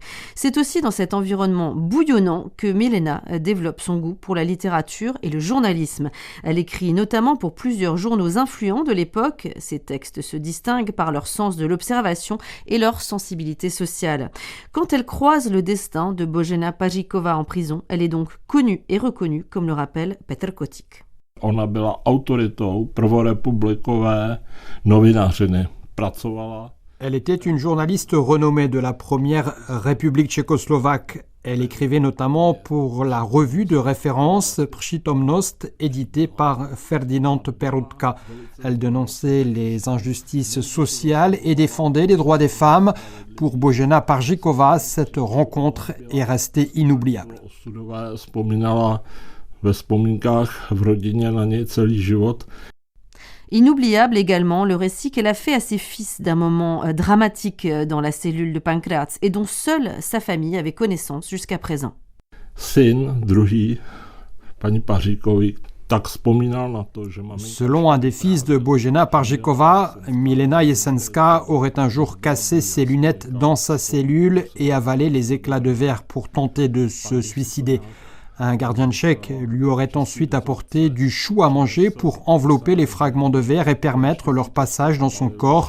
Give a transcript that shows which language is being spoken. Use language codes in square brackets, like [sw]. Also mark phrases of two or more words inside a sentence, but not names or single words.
[fr] C'est aussi dans cet environnement bouillonnant que Milena développe son goût pour la littérature et le journalisme. Elle écrit notamment pour plusieurs journaux influents de l'époque. Ses textes se distinguent par leur sens de l'observation et leur sensibilité sociale. Quand elle croise le destin de Božena Paříková en prison, elle est donc connue et reconnue, comme le rappelle Petr Kotik. [cs] Ona byla autoritou prvorepublikové novinářiny. Pracovala. [fr] Elle était une journaliste renommée de la première République tchécoslovaque. Elle écrivait notamment pour la revue de référence Přítomnost, éditée par Ferdinand Peroutka. Elle dénonçait les injustices sociales et défendait les droits des femmes. Pour Božena Paříková, cette rencontre est restée inoubliable. [cs] Vzpomínala ve vzpomínkách v rodině na něj celý život. [fr] Inoubliable également le récit qu'elle a fait à ses fils d'un moment dramatique dans la cellule de Pankráč et dont seule sa famille avait connaissance jusqu'à présent. [cs] Syn druhý, paní Paříkový, tak vzpomínal na to, že maminka... [fr] Selon un des fils de Božena Paříková, Milena Jesenská aurait un jour cassé ses lunettes dans sa cellule et avalé les éclats de verre pour tenter de se suicider. Un gardien tchèque lui aurait ensuite apporté du chou à manger pour envelopper les fragments de verre et permettre leur passage dans son corps.